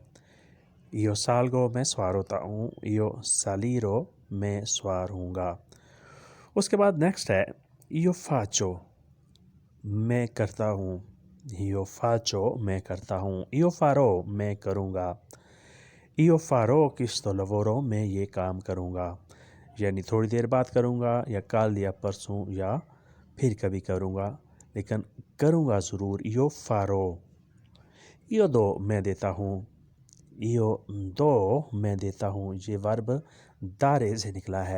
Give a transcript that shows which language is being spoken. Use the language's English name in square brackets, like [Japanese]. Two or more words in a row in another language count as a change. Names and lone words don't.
[Italian] Io salgo [Hindi] मैं सवार होता हूँ। [Italian] Io salirò [Hindi] मैं सवार हूँगा। उसके बाद नेक्स्ट है [Italian] Io faccio [Hindi] मैं करता हूँ। [Italian] Io faccio [Hindi] मैं करता हूँ। [Italian] Io farò [Hindi] मैं करूँगा। [Italian] Io farò questo lavoro [Hindi] मैं ये काम करूँगा, यानी थोड़ी देर बाद करूँगा या कल या परसों या फिर कभी करूँगा, लेकिन करूँगा ज़रूर। [Italian] Io farò। Io do [Hindi] मैं देता हूँ। [Italian] Io do [Hindi] मैं देता हूँ, ये वर्ब दारे से निकला है।